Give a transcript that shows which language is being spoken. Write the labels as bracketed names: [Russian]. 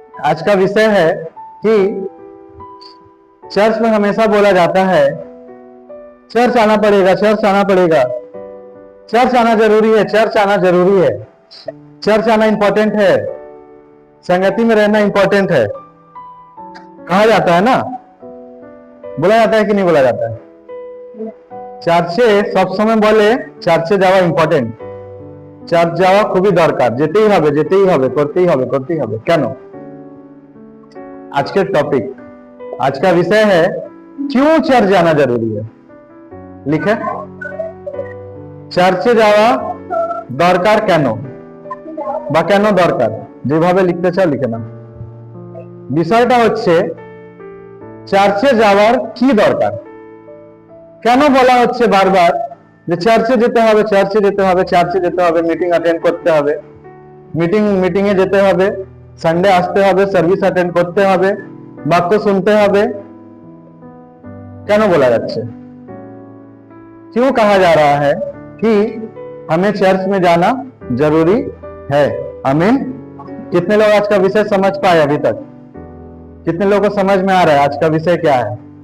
[Hindi] आज का विषय है कि चर्च में हमेशा बोला जाता है चर्च आना पड़ेगा, चर्च आना पड़ेगा, चर्च आना जरूरी है, चर्च आना जरूरी है, चर्च आना इंपॉर्टेंट है, संगति में रहना इंपॉर्टेंट है। कहा जाता है ना, बोला जाता है कि नहीं बोला जाता है? [Bangla] চার্চে সবসময় বলে চার্চে যাওয়া ইম্পর্টেন্ট, চার্চ যাওয়া খুবই দরকার, যেতেই হবে, যেতেই হবে, করতেই হবে, করতেই হবে। কেন? [Hindi] आज के टॉपिक, आज का विषय है क्यों चर्च जाना जरूरी है। लिखे [Bangla] চার্চে যাওয়া দরকার কেন বা কেন দরকার, যেভাবে লিখতে চাও লিখে নাও। বিষয়টা হচ্ছে চার্চে যাওয়ার কি দরকার, কেন বলা হচ্ছে বারবার যে চার্চে যেতে হবে, চার্চে যেতে হবে, চার্চে যেতে হবে, মিটিং অ্যাটেন্ড করতে হবে, মিটিংয়ে যেতে হবে, সানডে আসতে হবে, সার্ভিস অ্যাটেন্ড করতে হবে, বাক্য শুনতে হবে। কেন বলা যাচ্ছে, [Hindi] क्यों कहा जा रहा है कि हमें चर्च में जाना जरूरी है? आमीन। कितने लोग आज का विषय समझ पाए अभी तक? कितने लोगों को समझ में आ रहा है आज का विषय क्या है?